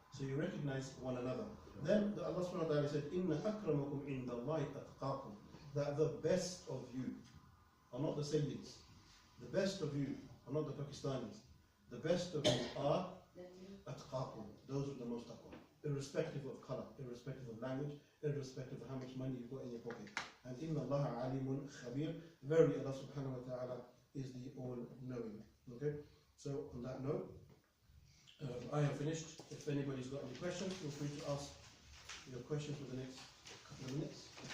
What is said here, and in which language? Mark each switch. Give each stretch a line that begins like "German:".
English: So you recognize one another. Then Allah subhanahu wa ta'ala said,
Arabic: إِنَّ أَكْرَمَكُمْ عِنْدَ اللَّهِ أَتْقَاكُمْ.
English: That the best of you are not the Sayyids. The best of you are not the Pakistanis. The best of you are أَتْقَاكُمْ. Those with the most taqwa. Irrespective of color, irrespective of language, irrespective of how much money you've got in your pocket. And
Arabic: إِنَّ اللَّهَ عَلِيمٌ خَبِيرٌ.
English: Verily Allah subhanahu wa ta'ala is the all-knowing. Okay? So on that note, I have finished. If anybody's got any questions, feel free to ask your questions for the next couple of minutes.